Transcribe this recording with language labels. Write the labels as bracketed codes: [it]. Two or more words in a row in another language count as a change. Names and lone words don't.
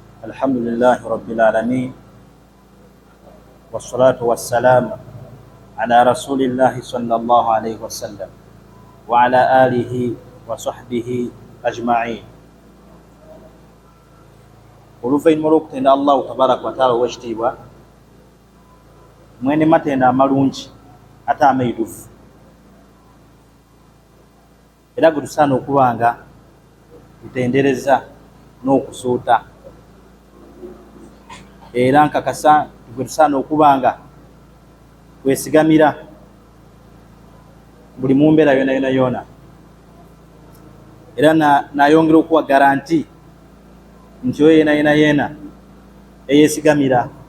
[ar] الحمد لله رب العالمين والصلاة والسلام على رسول الله صلى الله عليه وسلم وعلى آله وصحبه أجمعين. [lg] oluvainuma olw'okutenda [ar] الله تبارك و تعالى [lg] ow'ekitiibwa mwene matenda amalungi ate amaidufu, era gwe tusaana okuba nga tutendereza n'okusuuta, era nkakasa gwe tusaana okuba nga twesigamira buli mu mbeera yona yona yona, era nayongera okuwa garanti nti oyo yena yena eyesigamira